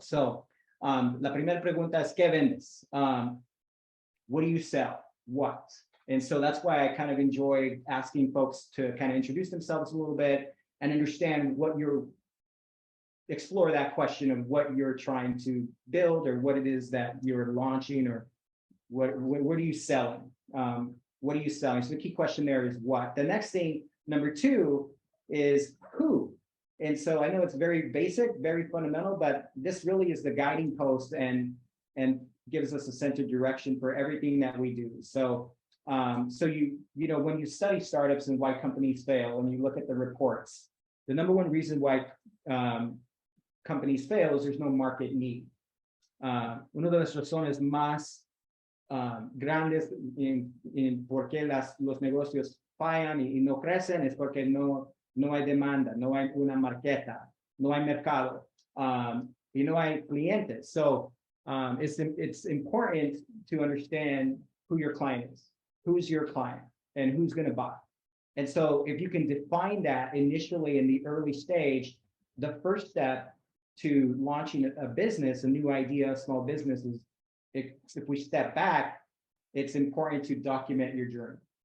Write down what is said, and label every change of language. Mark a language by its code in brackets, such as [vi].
[es] So, la primera pregunta es ¿qué vendes? [en] What do you sell? What? And so that's why I kind of enjoy asking folks to kind of introduce themselves a little bit and understand explore that question of what you're trying to build or what it is that you're launching or what are you selling? What are you selling? So the key question there is what. The next thing, number 2, is who. And so I know it's very basic, very fundamental, but this really is the guiding post and gives us a sense of direction for everything that we do. So when you study startups and why companies fail, and you look at the reports, the number 1 reason why companies fail is there's no market need. [es] Una de las razones más grandes en por qué los negocios fallan y no crecen es porque no hay demanda, no hay una marqueta, no hay mercado, y no hay clientes. [en] So it's important to understand who your client is. Who's your client and who's going to buy? And so if you can define that initially in the early stage, the first step to launching a business, a new idea, a small business is, if we step back, it's important to document your journey.